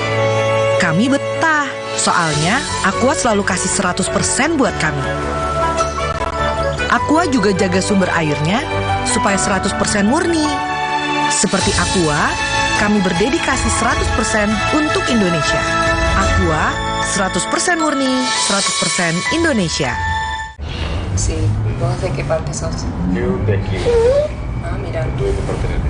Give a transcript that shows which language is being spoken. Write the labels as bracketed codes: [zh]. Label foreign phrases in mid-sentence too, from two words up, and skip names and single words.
[id] Kami betah, soalnya Aqua selalu kasih 100% buat kami. Aqua juga jaga sumber airnya supaya 100% murni. Seperti Aqua, kami berdedikasi 100% untuk Indonesia. Aqua, 100% murni, 100% Indonesia. [es] Sí, ¿vos de qué parte sos? Yo de aquí. Ah, mira. ¿Tú de qué parte eres?